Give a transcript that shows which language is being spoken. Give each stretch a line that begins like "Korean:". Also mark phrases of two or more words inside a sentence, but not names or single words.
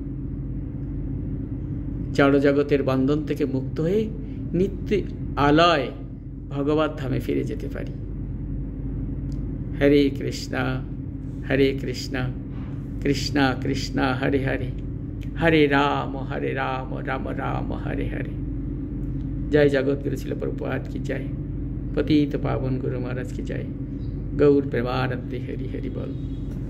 Bangla: জড়জগতের বন্ধন থেকে মুক্ত হয়ে নিত্য আলয় ভগবত ধামে ফিরে যেতে পারি। হরে কৃষ্ণা হরে কৃষ্ণা কৃষ্ণা কৃষ্ণা হরে হরে, হরে রাম রাম রাম হরে হরে। জয় জগৎগুরু শিল প্রভুপাদ
Hindi: की जय। पतित पावन गुरु महाराज की जय। गौर प्रेमानंद हरि हरि बोल।